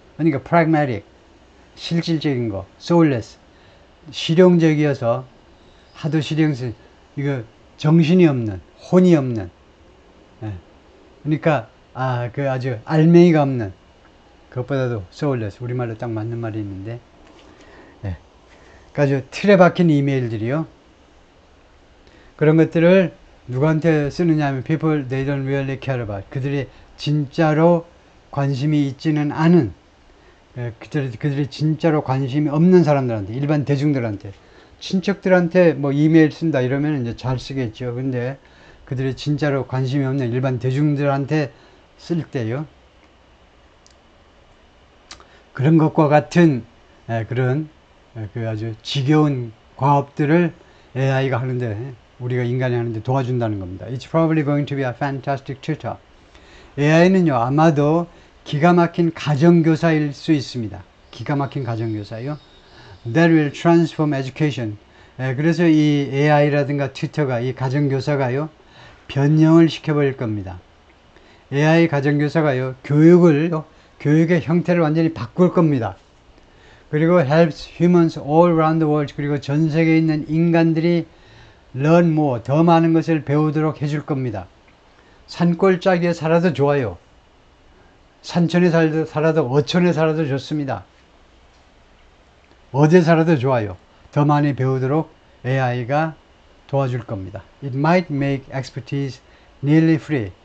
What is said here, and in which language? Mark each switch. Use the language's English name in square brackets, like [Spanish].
[Korean] 그러니까 pragmatic, 실질적인 거. soulless, 실용적이어서, 하도 실용성, 이거 정신이 없는, 혼이 없는. 그러니까 그 아주 알맹이가 없는, 그것보다도 soulless, 우리말로 딱 맞는 말이 있는데, 아주 틀에 박힌 이메일들이요. 그런 것들을 누구한테 쓰느냐 하면 [English] people they don't really care about. [Korean] 그들이 진짜로 관심이 있지는 않은, 그들이 진짜로 관심이 없는 사람들한테, 일반 대중들한테, 친척들한테 뭐 이메일 쓴다 이러면 이제 잘 쓰겠죠. 근데 그들이 진짜로 관심이 없는 일반 대중들한테 쓸 때요. 그런 것과 같은 그런 그 아주 지겨운 과업들을 AI가 하는데, 우리가 인간이 하는데 도와준다는 겁니다. [English] It's probably going to be a fantastic tutor. [Korean] AI는요, 아마도 기가 막힌 가정교사일 수 있습니다. 기가 막힌 가정교사요. [English] That will transform education. [Korean] 그래서 이 AI라든가 튜터가, 이 가정교사가요, 변형을 시켜버릴 겁니다. AI 가정교사가요, 교육의 형태를 완전히 바꿀 겁니다. 그리고 [English] helps humans all around the world, [Korean] 그리고 전 세계에 있는 인간들이 [English] learn more, [Korean] 더 많은 것을 배우도록 해줄 겁니다. 산골짜기에 살아도 좋아요. 산천에 살아도 어촌에 살아도 좋습니다. 어디에 살아도 좋아요. 더 많이 배우도록 AI가 도와줄 겁니다. [English] It might make expertise nearly free.